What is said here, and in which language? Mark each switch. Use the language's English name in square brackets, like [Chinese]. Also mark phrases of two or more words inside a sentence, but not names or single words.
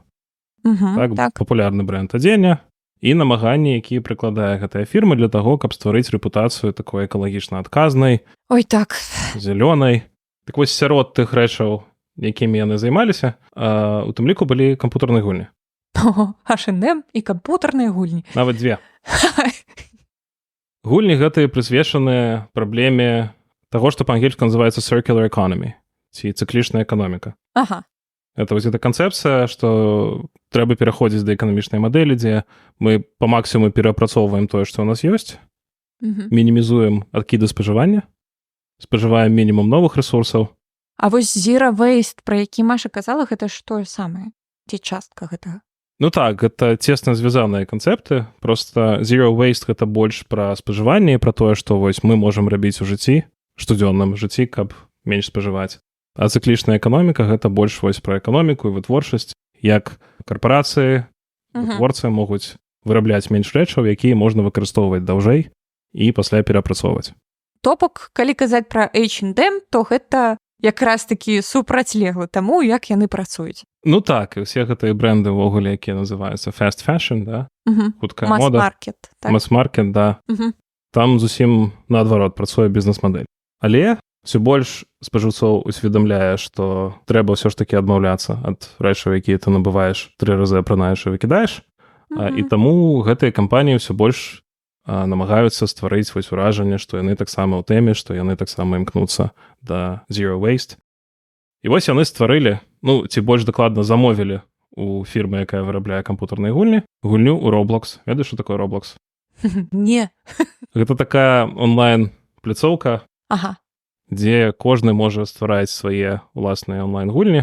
[Belarusian] Так, папулярны брэнд адзення і намаганні, якія прыкладае гэтая фірма для таго, каб стварыць рэпутацыю такой экалагічна адказнай, зялёнай. Так вось сярод тых рэчаў, якімі яны займаліся, у тым ліку былі кампутарныя гульні. H&M і кампутарныя гульні. Нават дзве. Гульні гэтыя прысвечаныя праблеме таго, што па-ангельску называецца [English] circular economy, [Belarusian] ці цыклічная эканоміка. Это вось эта канцэпцыя, што трэба пераходзіць да эканамічнай мадэлі, дзе мы па максімуму перапрацоўваем тое, што ў нас ёсць, мінімізуем адкіды спажывання, спажываем мінімум новых рэсурсаў. А вось [English] zero waste, [Belarusian] пра які Маша казала, гэта ж тое самае? Ці частка гэтага? Ну так, гэта цесна звязаныя канцэпты. Проста [English] zero waste — [Belarusian] гэта больш пра спажыванне і пра тое, што вось мы можам рабіць у жыцці, штодзённым жыцці, каб менш спажываць. А цыклічная эканоміка — гэта больш вось пра эканоміку і вытворчасць, як карпорацыі, вытворцы могуць вырабляць менш рэчаў, якія можна выкарыстоўваць даўжэй і пасля перапрацоўваць. То бок, калі казаць пра H&M, то гэта якраз такі супрацьлеглы таму, як яны працуюць. Ну так, і ўсе гэтыя бренды ўвогуле, якія называюцца [English] fast fashion, [Belarusian] да? Хуткая мода. Mass-market. Mass-market, да. там зусім наадварот працуе бізнес-мадэль. Але ўсё больш спажыўцоў усведамляе, што трэба ўсё ж такі адмаўляцца ад рэчаў, якія ты набываеш 3 разы апранаеш і выкідаеш. І таму гэтыя кампаніі ўсё больш намагаюцца стварыць вось уражанне, што яны таксама ў тэме, што яны таксама імкнуцца да [English] zero waste. [Belarusian] І вось яны стварылі, ці больш дакладна замовілі у фірмы, якая вырабляе кампутарныя гульні, гульню ў Roblox. Ведаеш, што такое Roblox? Не. Гэта такая онлайн-пляцоўка, дзе кожны можа ствараць свае ўласныя онлайн-гульні.